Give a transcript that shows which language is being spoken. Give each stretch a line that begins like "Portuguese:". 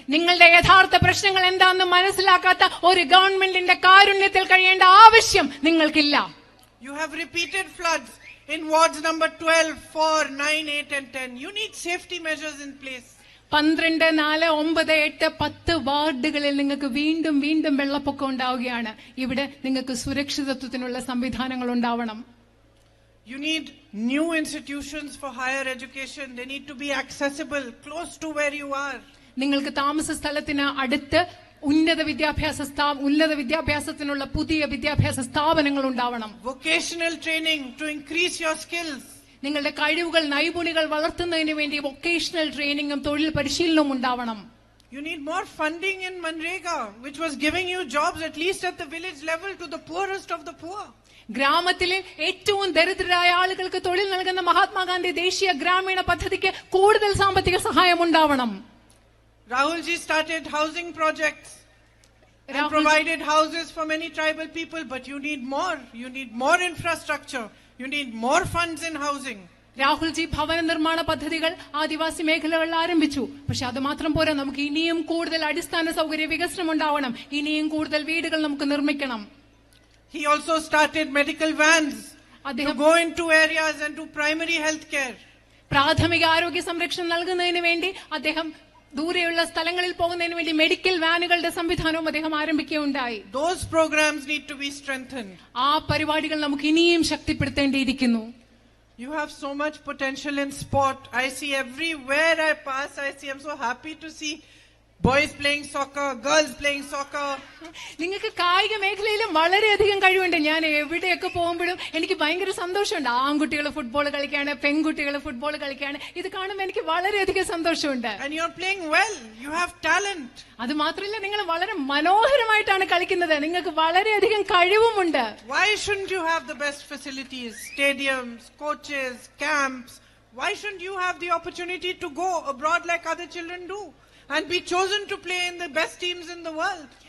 Malayalam: നിങ്ങളുടെ യഥാർത്ഥ പ്രശ്നങ്ങൾ എന്താണെന്ന് മനസ്സിലാക്കാത്ത ഒരു ഗവൺമെന്റിന്റെ കാരുണ്യത്തിൽ കഴിയേണ്ട ആവശ്യം നിങ്ങൾക്കില്ല.
English: You have repeated floods in wards number 12, 4, 9, 8 and 10. You need safety measures in place.
Malayalam: 12, 4, 9, 8, 10 വാർഡുകളിൽ നിങ്ങൾക്ക് വീണ്ടും വീണ്ടും വെള്ളപ്പൊക്കം ഉണ്ടാവുകയാണ്. ഇവിടെ നിങ്ങൾക്ക് സുരക്ഷിതത്വത്തിനുള്ള സംവിധാനങ്ങൾ ഉണ്ടാവണം.
English: You need new institutions for higher education. They need to be accessible, close to where you are.
Malayalam: നിങ്ങൾക്ക് താമസ സ്ഥലത്തിന് അടുത്ത് ഉന്നത വിദ്യാഭ്യാസത്തിനുള്ള പുതിയ വിദ്യാഭ്യാസ സ്ഥാപനങ്ങൾ ഉണ്ടാവണം.
English: Vocational training to increase your skills.
Malayalam: നിങ്ങളുടെ കഴിവുകൾ, നൈപുണികൾ വളർത്തുന്നതിന് വേണ്ടി വൊക്കേഷണൽ ട്രെയിനിങ്ങും തൊഴിൽ പരിശീലനവും ഉണ്ടാവണം.
English: You need more funding in Manrega, which was giving you jobs at least at the village level to the poorest of the poor.
Malayalam: ഗ്രാമത്തിലെ ഏറ്റവും ദരിദ്രരായ ആളുകൾക്ക് തൊഴിൽ നൽകുന്ന മഹാത്മാഗാന്ധി ദേശീയ ഗ്രാമീണ പദ്ധതിക്ക് കൂടുതൽ സാമ്പത്തിക സഹായം ഉണ്ടാവണം.
English: Rahul ji started housing projects and provided houses for many tribal people, but you need more. You need more infrastructure. You need more funds in housing.
Malayalam: Rahulji ഭവന നിർമ്മാണ പദ്ധതികൾ ആദിവാസി മേഖലകളിൽ ആരംഭിച്ചു. പക്ഷെ അത് മാത്രം പോരാ, നമുക്ക് ഇനിയും കൂടുതൽ അടിസ്ഥാന സൗകര്യ വികസനം ഉണ്ടാവണം. ഇനിയും കൂടുതൽ വീടുകൾ നമുക്ക് നിർമ്മിക്കണം.
English: He also started medical vans to go into areas and do primary health care.
Malayalam: പ്രാഥമിക ആരോഗ്യ സംരക്ഷണം നൽകുന്നതിന് വേണ്ടി അദ്ദേഹം ദൂരെയുള്ള സ്ഥലങ്ങളിൽ പോകുന്നതിന് വേണ്ടി മെഡിക്കൽ വാനുകളുടെ സംവിധാനവും അദ്ദേഹം ആരംഭിക്കുകയുണ്ടായി.
English: Those programs need to be strengthened.
Malayalam: ആ പരിപാടികൾ നമുക്ക് ഇനിയും ശക്തിപ്പെടുത്തേണ്ടിയിരിക്കുന്നു.
English: You have so much potential in sport. I see everywhere I pass, I'm so happy to see boys playing soccer, girls playing soccer.
Malayalam: നിങ്ങൾക്ക് കായിക മേഖലയിലും വളരെയധികം കഴിവുണ്ട്. ഞാൻ എവിടെയൊക്കെ പോകുമ്പോഴും എനിക്ക് ഭയങ്കര സന്തോഷമുണ്ട്. ആൺകുട്ടികൾ ഫുട്ബോൾ കളിക്കാണ്, പെൺകുട്ടികൾ ഫുട്ബോൾ കളിക്കാണ്. ഇത് കാണുമ്പോൾ എനിക്ക് വളരെയധികം സന്തോഷമുണ്ട്.
English: And you are playing well. You have talent.
Malayalam: അത് മാത്രമല്ല, നിങ്ങൾ വളരെ മനോഹരമായിട്ടാണ് കളിക്കുന്നത്. നിങ്ങൾക്ക് വളരെയധികം കഴിവുമുണ്ട്.
English: Why shouldn't you have the best facilities, stadiums, coaches, camps? Why shouldn't you have the opportunity to go abroad like other children do and be chosen to play in the best teams in the world?